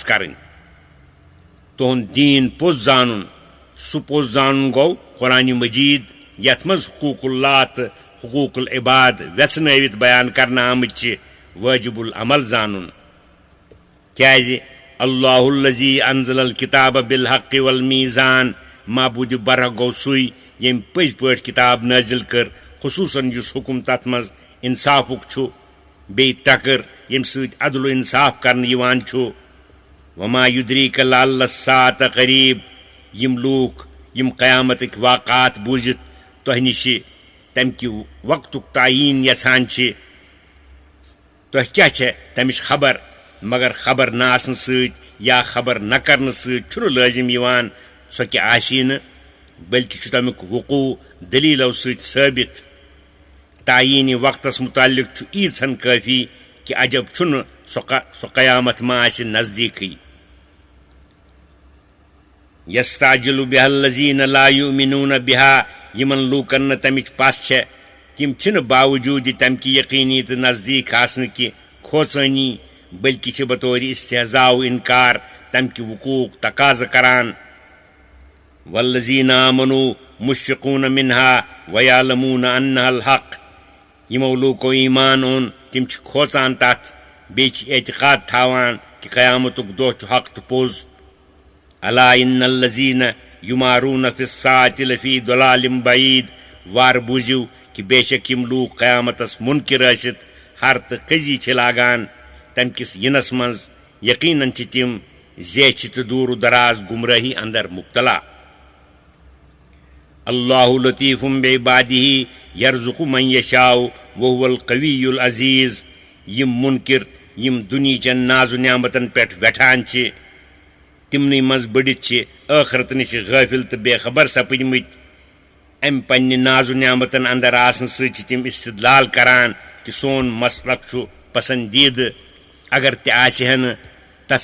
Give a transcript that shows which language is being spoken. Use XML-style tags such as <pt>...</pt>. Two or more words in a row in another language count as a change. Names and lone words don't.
<ks>کرٕنۍ تُہُنٛد دیٖن پوٚز زانُن سُہ پوٚز زانُن گوٚو قرآنِ مجیٖد یتھ منٛز حقوٗق اللہ تہٕ حقوٗق العباد ویژھنٲوِتھ بیان کرنہٕ آمٕتۍ چھِ وٲجِب العمل زانُن کیٛازِ</ks> <ar>اللہُ الذی انزل الکتاب بالحق والمیٖزان</ar> <ks>معبوٗدِ برحق گوٚو سُے ییٚمۍ پٔزۍ پٲٹھۍ کِتاب نٲزِل کٔر خصوٗصن یُس حُکم تتھ منٛز انصافُک چھُ بیٚیہِ ترٛکٕر ییٚمہِ سۭتۍ عدل و انصاف کرنہٕ یِوان چھُ</ks> <ar>وما یُدریٖکَ لعل الساعة قریٖب</ar> <ks>یِم لوٗکھ یِم قیامتٕکۍ واقعات بوٗزِتھ تۄہہِ نِشہِ تمہِ کہِ وقتُک تعیٖن یژھان چھِ تۄہہِ کیٛاہ چھےٚ تمِچ خبر مگر خبر نہ آسنہٕ سۭتۍ یا خبر نہ کرنہٕ سۭتۍ چھُنہٕ لٲزِم یِوان سۄ کہِ آسی نہٕ بٔلکہِ چھُ تمیُک وقوٗع دٔلیٖلو سۭتۍ ثٲبِت تعیٖنی وقتس مُتعلق چھُ ییٖژہن کٲفی کہِ عجب چھُنہٕ سۄ قیامت ما آسہِ نزدیٖکٕے</ks> <ar>یستعجل بها الذین لا یؤمنون بها</ar> <ks>یِمن لوٗکن نہٕ تمِچ پژھ چھےٚ تِم چھِنہٕ باوجوٗد تمہِ کہِ یقیٖنی تہٕ نزدیٖک آسنہٕ کہِ کھوژٲنی بٔلکہِ چھِ بطورِ استحضاء و اِنکار تمہِ کہِ وقوٗعُک تقاضہٕ کران</ks> <ar>والذین آمنوا مشفقون منها ویعلمون انها الحق</ar> <ks>یِمو لوٗکو ایٖمان اوٚن تِم چھِ کھوژان تتھ بیٚیہِ اعتقاد تھاوان کہِ قیامتُک دۄہ چھُ حق تہٕ پوٚز</ks> <ar>الا ان الذین یمارون فی الساعۃ لفی ضلال بعید</ar> <ks>وارٕ بوٗزِو کہِ بے شک یِم لوٗکھ قیامتس مُنکِر ٲسِتھ ہر تہٕ کٔزی چھِ لاگان تمہِ کِس یِنس منٛز یقیٖنن چھِ تِم زیچھِ تہٕ دوٗر دراز گمرٲہی اندر مبتلا</ks> <ar>اللہ لطیف بعبادہ یرزق من یشاء وہو القوی العزیز</ar> <ks>یِم مُنکِر یِم دُنہیٖچن نازو نعمتن پٮ۪ٹھ وٮ۪ٹھان چھِ تِمنٕے منٛز بٔڑِتھ چھِ ٲخرت نِش غٲفِل تہٕ بے خبر سپٕدمٕتۍ امہِ پننہِ نازو نعمتن اندر آسنہٕ سۭتۍ چھِ تِم استدلال کران کہِ سون مسلک چھُ پسندیٖدٕ اگر تہِ آسہِ ہا نہٕ تتھ</ks>